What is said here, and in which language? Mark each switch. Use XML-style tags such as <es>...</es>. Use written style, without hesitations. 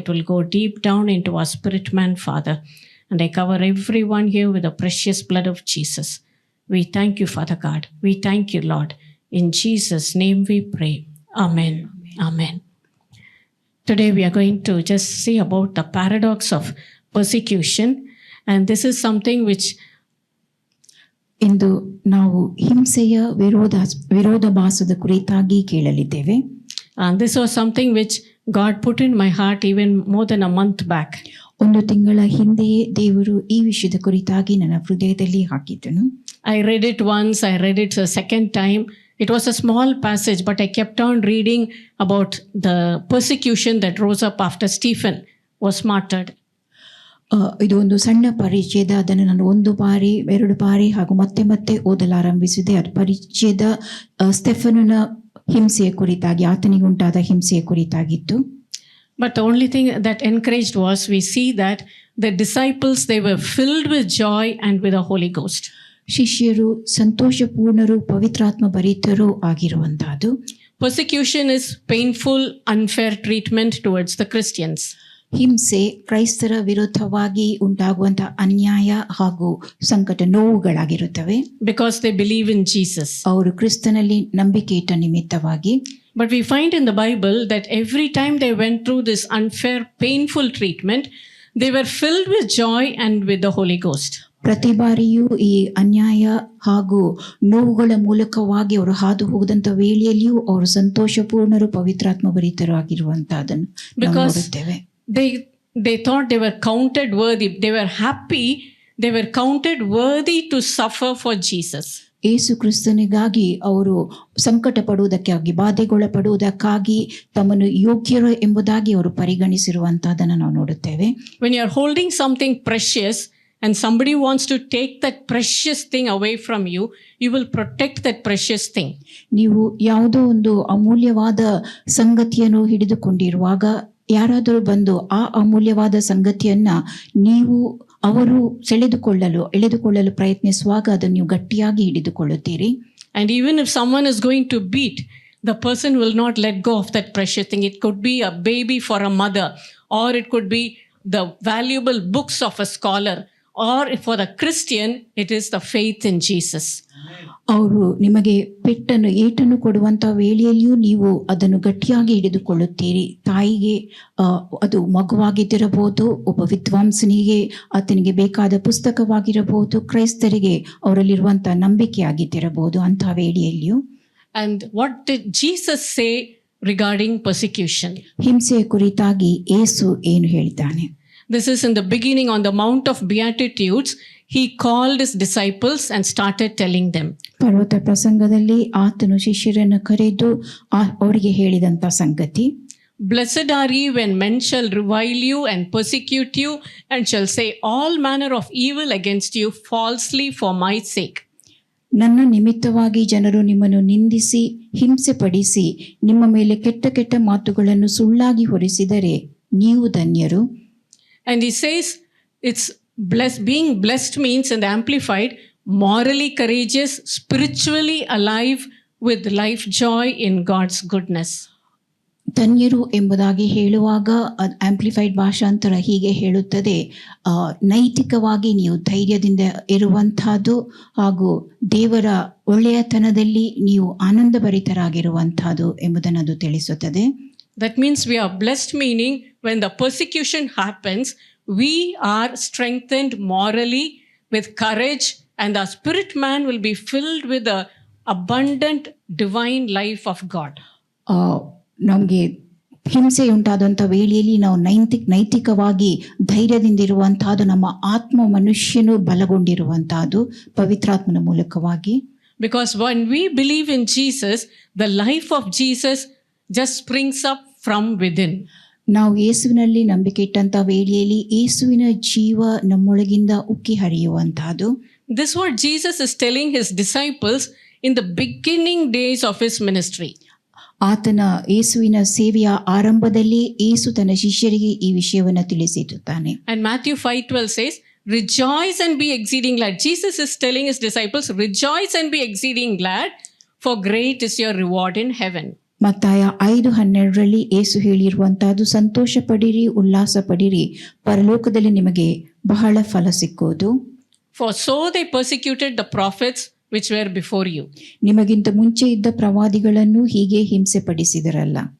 <en>It will go deep down into our spirit man, Father. And I cover everyone here with the precious blood of Jesus. We thank you, Father God. We thank you, Lord. In Jesus' name we pray. Amen. Amen. Today we are going to just see about the paradox of persecution. And this is something which</en> <kn>ಇಂದು ನಾವು ಹಿಂಸೆಯ ವಿರೋಧಾಭಾಸದ ಕುರಿತಾಗಿ ಕೇಳಲಿದ್ದೇವೆ.</kn> <en>This was something which God put in my heart even more than a month back.</en> <kn>ಒಂದು ತಿಂಗಳ ಹಿಂದೆಯೇ ದೇವರು ಈ ವಿಷಯದ ಕುರಿತಾಗಿ ನನ್ನ ಹೃದಯದಲ್ಲಿ ಹಾಕಿದ್ದನು.</kn> <en>I read it once, I read it a second time. It was a small passage, but I kept on reading about the persecution that rose up after Stephen was martyred.</en> <kn>ಇದು ಒಂದು ಸಣ್ಣ ಪರಿಚಯದ, ಅದನ್ನು ನಾನು ಒಂದು ಬಾರಿ, ಎರಡು ಬಾರಿ ಹಾಗೂ ಮತ್ತೆ ಓದಲಾರಂಭಿಸಿದೆ. ಅದು ಪರಿಚಯದ ಸ್ಟೆಫನನ ಹಿಂಸೆಯ ಕುರಿತಾಗಿ, ಆತನಿಗೆ ಉಂಟಾದ ಹಿಂಸೆಯ ಕುರಿತಾಗಿತ್ತು.</kn> <en>But the only thing that encouraged was, we see that the disciples, they were filled with joy and with the Holy Ghost.</en> <kn>ಶಿಷ್ಯರು ಸಂತೋಷಪೂರ್ಣರು, ಪವಿತ್ರಾತ್ಮ ಭರಿತರು ಆಗಿರುವಂತಹದ್ದು.</kn> <en>Persecution is painful, unfair treatment towards the Christians.</en> <kn>ಹಿಂಸೆ ಕ್ರೈಸ್ತರ ವಿರುದ್ಧವಾಗಿ ಉಂಟಾಗುವಂತಹ ಅನ್ಯಾಯ ಹಾಗೂ ಸಂಕಟ, ನೋವುಗಳಾಗಿರುತ್ತವೆ.</kn> <en>Because they believe in Jesus.</en> <kn>ಅವರು ಕ್ರಿಸ್ತನಲ್ಲಿ ನಂಬಿಕೆ ಇಟ್ಟ ನಿಮಿತ್ತವಾಗಿ.</kn> <en>But we find in the Bible that every time they went through this unfair, painful treatment, they were filled with joy and with the Holy Ghost.</en> <kn>ಪ್ರತಿ ಬಾರಿಯೂ ಈ ಅನ್ಯಾಯ ಹಾಗೂ ನೋವುಗಳ ಮೂಲಕವಾಗಿ ಅವರು ಹಾದು ಹೋಗದಂತ ವೇಳೆಯಲ್ಲಿಯೂ ಅವರು ಸಂತೋಷಪೂರ್ಣರು, ಪವಿತ್ರಾತ್ಮ ಭರಿತರು ಆಗಿರುವಂತಹದನ್ನು ನಾವು ನೋಡುತ್ತೇವೆ.</kn> <en>They thought they were counted worthy. They were happy. They were counted worthy to suffer for Jesus.</en> <kn>ಯೇಸು ಕ್ರಿಸ್ತನಿಗಾಗಿ ಅವರು ಸಂಕಟ ಪಡುವುದಕ್ಕಾಗಿ, ಬಾಧೆಗೊಳಪಡುವುದಕ್ಕಾಗಿ ತಮ್ಮನ್ನು ಯೋಗ್ಯರು ಎಂಬುದಾಗಿ ಅವರು ಪರಿಗಣಿಸಿರುವಂತಹದನ್ನು ನಾವು ನೋಡುತ್ತೇವೆ.</kn> <en>When you are holding something precious, and somebody wants to take that precious thing away from you, you will protect that precious thing.</en> <kn>ನೀವು ಯಾವುದೋ ಒಂದು ಅಮೂಲ್ಯವಾದ ಸಂಗತಿಯನ್ನು ಹಿಡಿದುಕೊಂಡಿರುವಾಗ ಯಾರಾದರೂ ಬಂದು ಆ ಅಮೂಲ್ಯವಾದ ಸಂಗತಿಯನ್ನ ಅವರು ಎಳೆದುಕೊಳ್ಳಲು ಪ್ರಯತ್ನಿಸುವಾಗ ಅದನ್ನು ನೀವು ಗಟ್ಟಿಯಾಗಿ ಹಿಡಿದುಕೊಳ್ಳುತ್ತೀರಿ.</kn> <en>And even if someone is going to beat, the person will not let go of that precious thing. It could be a baby for a mother, or it could be the valuable books of a scholar, or for the Christian, it is the faith in Jesus.</en> <kn>ಅವರು ನಿಮಗೆ ಏಟನ್ನು ಕೊಡುವಂತ ವೇಳೆಯಲ್ಲಿಯೂ ನೀವು ಅದನ್ನು ಗಟ್ಟಿಯಾಗಿ ಹಿಡಿದುಕೊಳ್ಳುತ್ತೀರಿ. ತಾಯಿಗೆ ಅದು ಮಗುವಾಗಿದ್ದಿರಬಹುದು, ಒಬ್ಬ ವಿದ್ವಾಂಸನಿಗೆ ಆತನಿಗೆ ಬೇಕಾದ ಪುಸ್ತಕವಾಗಿರಬಹುದು, ಕ್ರೈಸ್ತರಿಗೆ ಅವರಲ್ಲಿರುವಂತಹ ನಂಬಿಕೆಯಾಗಿದ್ದಿರಬಹುದು ಅಂತಹ ವೇಳೆಯಲ್ಲಿಯೂ.</kn> <en>And what did Jesus say regarding persecution?</en> <kn>ಹಿಂಸೆಯ ಕುರಿತಾಗಿ ಯೇಸು ಏನು ಹೇಳಿದ್ದಾನೆ?</kn> <en>This is in the beginning on the Mount of Beatitudes. He called his disciples and started telling them.</en> <kn>ಪರ್ವತ ಪ್ರಸಂಗದಲ್ಲಿ ಆತನು ಶಿಷ್ಯರನ್ನು ಕರೆದು ಅವರಿಗೆ ಹೇಳಿದಂತ ಸಂಗತಿ,</kn> <en>Blessed are ye when men shall revile you and persecute you and shall say all manner of evil against you falsely for my sake.</en> <kn>ನನ್ನ ನಿಮಿತ್ತವಾಗಿ ಜನರು ನಿಮ್ಮನ್ನು ನಿಂದಿಸಿ ಹಿಂಸೆ ಪಡಿಸಿ ನಿಮ್ಮ ಮೇಲೆ ಕೆಟ್ಟ ಕೆಟ್ಟ ಮಾತುಗಳನ್ನು ಸುಳ್ಳಾಗಿ ಹೊರಿಸಿದರೆ ನೀವು ಧನ್ಯರು.</kn> <en>And he says it's blessed. Being blessed means, in the Amplified, morally courageous, spiritually alive with life joy in God's goodness.</en> <kn>ಧನ್ಯರು ಎಂಬುದಾಗಿ ಹೇಳುವಾಗ ಆಂಪ್ಲಿಫೈಡ್ ಭಾಷಾಂತರ ಹೀಗೆ ಹೇಳುತ್ತದೆ, ನೈತಿಕವಾಗಿ ನೀವು ಧೈರ್ಯದಿಂದ ಇರುವಂತಹದ್ದು ಹಾಗೂ ದೇವರ ಒಳ್ಳೆಯತನದಲ್ಲಿ ನೀವು ಆನಂದಭರಿತರಾಗಿರುವಂತಹದ್ದು ಎಂಬುದನ್ನು ಅದು ತಿಳಿಸುತ್ತದೆ.</kn> <en>That means we are blessed, meaning when the persecution happens, we are strengthened morally with courage, and our spirit man will be filled with the abundant divine life of God.</en> <kn>ನಮಗೆ ಹಿಂಸೆ ಉಂಟಾದಂಥ ವೇಳೆಯಲ್ಲಿ ನಾವು ನೈತಿಕವಾಗಿ ಧೈರ್ಯದಿಂದಿರುವಂತಹದ್ದು, ನಮ್ಮ ಆತ್ಮ ಮನುಷ್ಯನು ಬಲಗೊಂಡಿರುವಂತಹದ್ದು ಪವಿತ್ರಾತ್ಮನ ಮೂಲಕವಾಗಿ.</kn> <en>Because when we believe in Jesus, the life of Jesus just springs up from within.</en> <kn>ನಾವು ಯೇಸುವಿನಲ್ಲಿ ನಂಬಿಕೆ ಇಟ್ಟಂತ ವೇಳೆಯಲ್ಲಿ ಯೇಸುವಿನ ಜೀವ ನಮ್ಮೊಳಗಿಂದ ಉಕ್ಕಿ ಹರಿಯುವಂತಹದ್ದು.</kn> <en>This is what Jesus is telling his disciples in the beginning days of his ministry.</en> <kn>ಆತನ ಯೇಸುವಿನ ಸೇವೆಯ ಆರಂಭದಲ್ಲಿ ಯೇಸು ತನ್ನ ಶಿಷ್ಯರಿಗೆ ಈ ವಿಷಯವನ್ನು ತಿಳಿಸಿರುತ್ತಾನೆ.</kn> <en>And Matthew 5:12 says, rejoice and be exceeding glad. Jesus is telling his disciples, rejoice and be exceeding glad, for great is your reward in heaven.</en> <kn>ಮತ್ತಾಯ 5:12 ಯೇಸು ಹೇಳಿರುವಂತಹದ್ದು, ಸಂತೋಷ ಪಡಿರಿ, ಉಲ್ಲಾಸ ಪಡಿರಿ, ಪರಲೋಕದಲ್ಲಿ ನಿಮಗೆ ಬಹಳ ಫಲ ಸಿಕ್ಕುವುದು.</kn> <en>For so they persecuted the prophets which were before you.</en> <kn>ನಿಮಗಿಂತ ಮುಂಚೆ ಇದ್ದ ಪ್ರವಾದಿಗಳನ್ನು ಹೀಗೆ ಹಿಂಸೆ ಪಡಿಸಿದರಲ್ಲ.</kn>